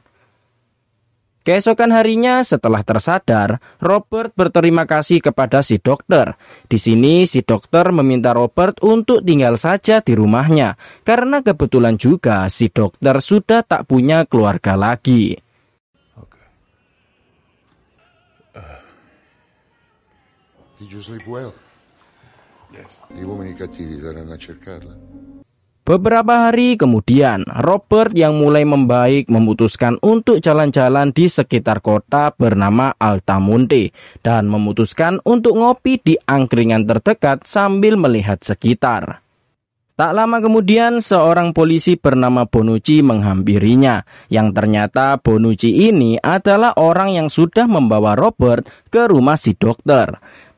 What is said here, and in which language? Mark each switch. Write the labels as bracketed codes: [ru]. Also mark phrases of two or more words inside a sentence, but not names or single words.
[id] Keesokan harinya setelah tersadar, Robert berterima kasih kepada si dokter. Di sini si dokter meminta Robert untuk tinggal saja di rumahnya, karena kebetulan juga si dokter sudah tak punya keluarga lagi. [en] Did you sleep well? Yes. [it] Gli uomini cattivi saranno a cercarla. [id] Beberapa hari kemudian, Robert yang mulai membaik memutuskan untuk jalan-jalan di sekitar kota bernama Altamonte dan memutuskan untuk ngopi di angkringan terdekat sambil melihat sekitar. Tak lama kemudian, seorang polisi bernama Bonucci menghampirinya, yang ternyata Bonucci ini adalah orang yang sudah membawa Robert ke rumah si dokter.